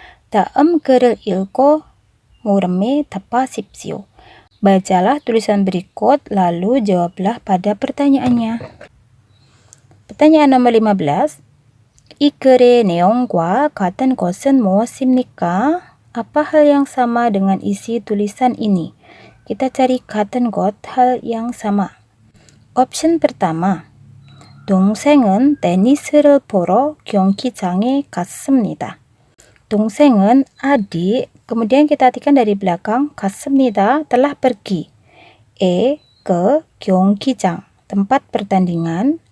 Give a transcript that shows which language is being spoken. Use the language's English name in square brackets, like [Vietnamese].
[Korean] 다음 글을 읽고 물음에 답하십시오. [Indonesian] Bacalah tulisan berikut, lalu jawablah pada pertanyaannya. Pertanyaan nomor 15. [Korean] 이 글의 내용과 같은 것은 무엇입니까? [Indonesian] Apa hal yang sama dengan isi tulisan ini? Kita cari [Korean] 같은 것, [Indonesian] hal yang sama. Option pertama. [Korean] 동생은 테니스를 보러 경기장에 갔습니다. [Indonesian] 동생은 adik, kemudian kita artikan dari belakang, 갔습니다, telah pergi. Ke 경기장, tempat pertandingan.